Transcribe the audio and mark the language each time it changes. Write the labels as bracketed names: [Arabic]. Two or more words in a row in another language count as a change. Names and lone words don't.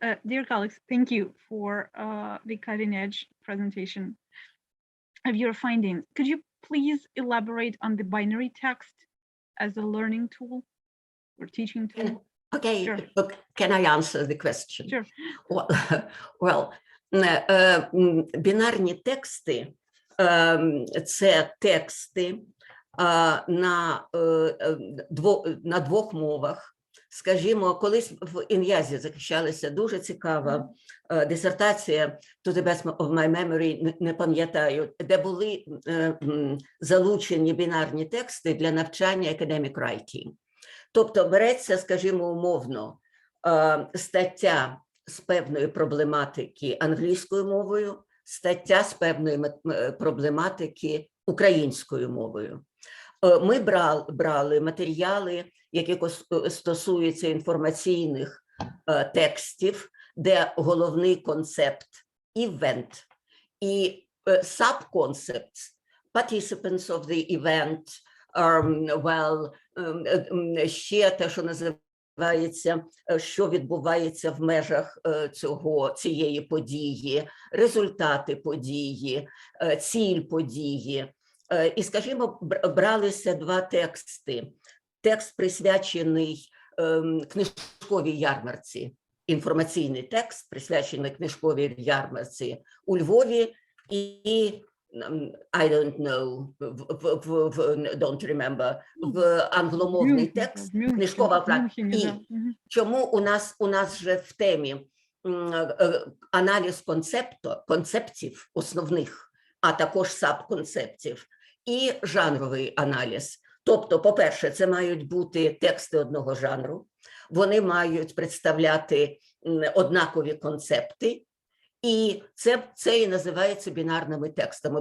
[English] Dear colleagues, thank you for the cutting-edge presentation of your findings. Could you please elaborate on the binary text as a learning tool or teaching tool? Okay, Sure. Can I answer the question? Sure. Well, [Ukrainian] бінарні тексти – це тексти на двох мовах. Скажімо, колись в Ін'язі захищалася дуже цікава дисертація, [English] to the best of my memory, [Ukrainian] не пам'ятаю, де були залучені бінарні тексти для навчання [English] academic writing. [Ukrainian] Тобто береться, скажімо, умовно, стаття з певної проблематики англійською мовою, стаття з певної проблематики українською мовою. Ми брали матеріали, які стосуються інформаційних текстів, де головний концепт – [English] event, і subconcepts – participants of the event, [Ukrainian] ще те, що називається називається, що відбувається в межах цієї події, результати події, ціль події. І, скажімо, бралися два тексти. Текст, присвячений книжковій ярмарці, інформаційний текст, присвячений книжковій ярмарці у Львові, і [English] I don't know, don't remember, [Ukrainian] в англомовний текст, книжкова фраза. І чому у нас вже в темі аналіз концептів основних, а також сабконцептів, і жанровий аналіз. Тобто, по-перше, це мають бути тексти одного жанру, вони мають представляти однакові концепти, і це і називається бінарними текстами.